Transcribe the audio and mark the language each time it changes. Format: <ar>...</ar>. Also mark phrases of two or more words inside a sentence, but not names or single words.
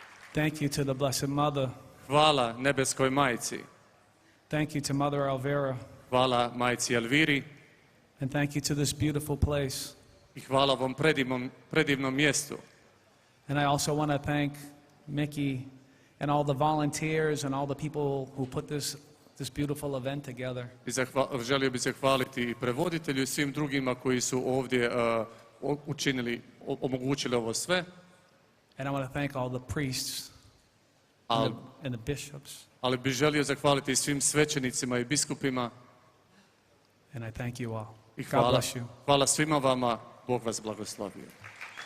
<en>Thank you to the Blessed Mother.</en> <hr>Hvala nebeskoj majci.</hr> <en>Thank you to Mother Elvira.</en> <hr>Hvala majci Elviri.</hr> <en>And thank you to this beautiful place.</en> <hr>I hvala ovom predivnom mjestu.</hr> <en>And I also want to thank Mickey and all the volunteers and all the people who put this beautiful event together.</en> <hr>I želio bih zahvaliti i prevoditelju i svim drugima koji su ovdje omogućili ovo sve.</hr> <en>And I want to thank all the priests and the bishops.</en> <hr>Ali bih želio zahvaliti svim svećenicima i biskupima.</hr> <en>And I thank you all.</en> <hr>I</hr> <en>God bless you.</en> <hr>hvala svima vama. Bog vas blagoslovio.</hr>